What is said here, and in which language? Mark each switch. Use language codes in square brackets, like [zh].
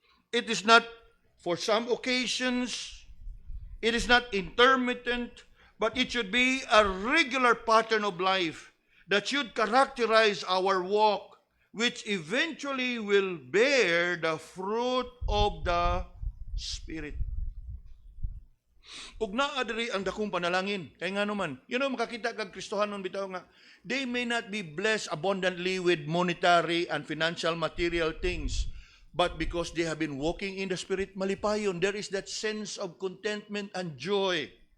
[en] It is not for some occasions. It is not intermittent. But it should be a regular pattern of life that should characterize our walk, which eventually will bear the fruit of the Spirit. [ceb] Ug naa diri ang dakong panalangin. Kay nga naman, makakita kag Kristohanon bitaw nga, [en] they may not be blessed abundantly with monetary and financial material things, but because they have been walking in the Spirit, malipayon, there is that sense of contentment and joy.